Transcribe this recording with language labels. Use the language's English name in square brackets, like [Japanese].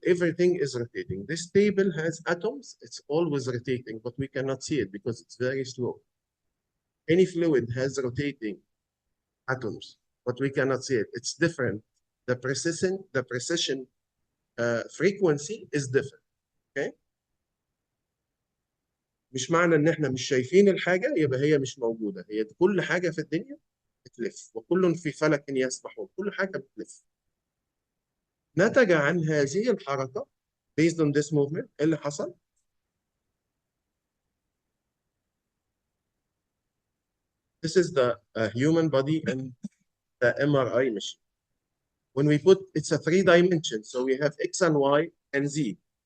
[English] Everything is rotating. This table has atoms. It's always rotating, but we cannot see it because it's very slow. Any fluid has rotating atoms, but we cannot see it. It's different. The precision frequency is different. Okay? [Arabic] مش معنى ان احنا مش شايفين الحاجه يبقى هي مش موجوده. هي كل حاجه في الدنيا بتلف وكل في فلك يسبحون. كل حاجه بتلف. نتج عن هذه الحركه [English] based on this movement [Arabic] ايه اللي حصل؟ [English] This is the human body and the MRI machine. When we put, it's a 3 dimension, so we have X and Y and Z.